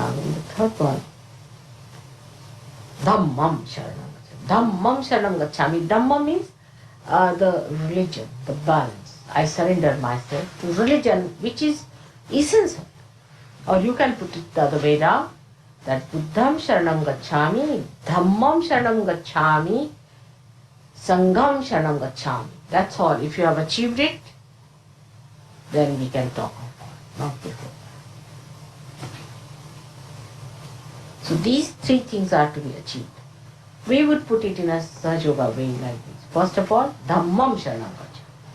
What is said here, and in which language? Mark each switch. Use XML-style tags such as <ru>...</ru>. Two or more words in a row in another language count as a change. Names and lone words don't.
<en>The third one,</en> <pi>Dhammam Sharanam Gacchami. Dhammam Sharanam Gacchami.</pi> <en>Dhamma means the religion, the balance. I surrender myself to religion, which is essential. Or you can put it the other way down, that</en> <pi>Buddham Sharanam Gacchami, Dhammam Sharanam Gacchami, Sangham Sharanam Gacchami.</pi> <en>That's all. If you have achieved it, then we can talk of it, not before. So these three things are to be achieved. We would put it in a Sahaja Yoga way like this. First of all,</en> <pi>Dhammam Sharanam Gacchami.</pi>